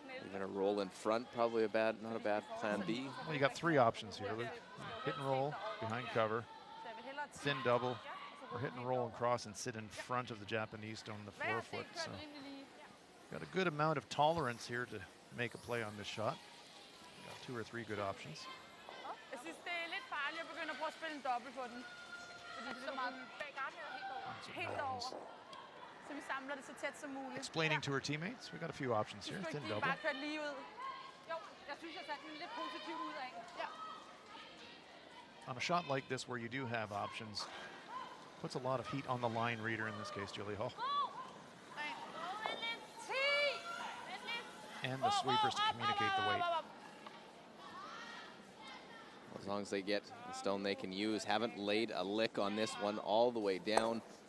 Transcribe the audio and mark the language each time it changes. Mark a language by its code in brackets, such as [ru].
[en] Even a roll in front, probably not a bad plan B. Well, you got 3 options here, Luke. Hit and roll behind cover, thin double, or hit and roll and cross and sit in front of the Japanese stone, the 4-foot. So got a good amount of tolerance here to make a play on this shot. Got 2 or 3 good options. [da] Jeg synes, det er lidt farligt at begynde at prøve at spille en dobbelt på den. Fordi det er meget helt over. Så vi samler det så tæt som muligt. [en] Explaining to her teammates, we got a few options here. Thin double. [da] Bare kørt lige ud. Jo, jeg synes, jeg satte den lidt positivt ud af. Ja. [en] On a shot like this where you do have options, puts a lot of heat on the line reader, in this case, Julie Hall. And the sweepers to communicate the weight. As long as they get the stone they can use. Haven't laid a lick on this one all the way down.